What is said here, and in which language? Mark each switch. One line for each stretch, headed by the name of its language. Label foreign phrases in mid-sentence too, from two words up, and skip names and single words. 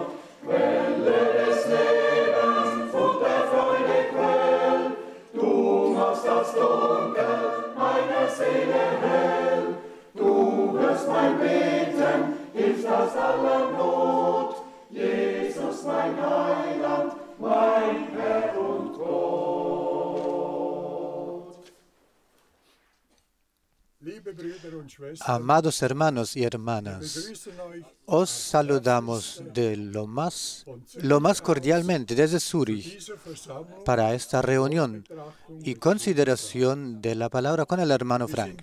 German: Quelle des Lebens und der Freude Quell, du machst das Dunkel meiner Seele hell. Du hörst mein Beten, hilfst aus aller Not, Jesus mein Heiland, mein Herr und Gott.
Spanish: Amados hermanos y hermanas, os saludamos de lo más cordialmente desde Zúrich para esta reunión y consideración de la palabra con el hermano Frank.